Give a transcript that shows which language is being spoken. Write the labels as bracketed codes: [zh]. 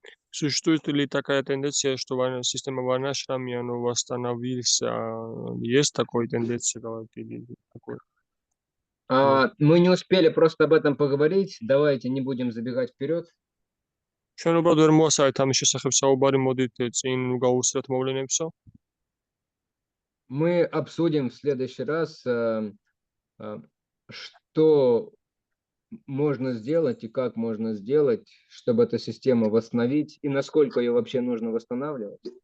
[ru] Существует ли такая тенденция, что система варнашрами, она восстановился? Есть такой тенденция, или такой? Мы не успели просто об этом поговорить. Давайте не будем забегать вперед. [ka] ჩვენ უბრალოდ ვერ მოასწავეთ ამის შესახებ საუბარი, მოდით წინ გავუსწროთ მოვლენებსო. [ru] Мы обсудим в следующий раз, что можно сделать и как можно сделать, чтобы эту систему восстановить, и насколько ее вообще нужно восстанавливать.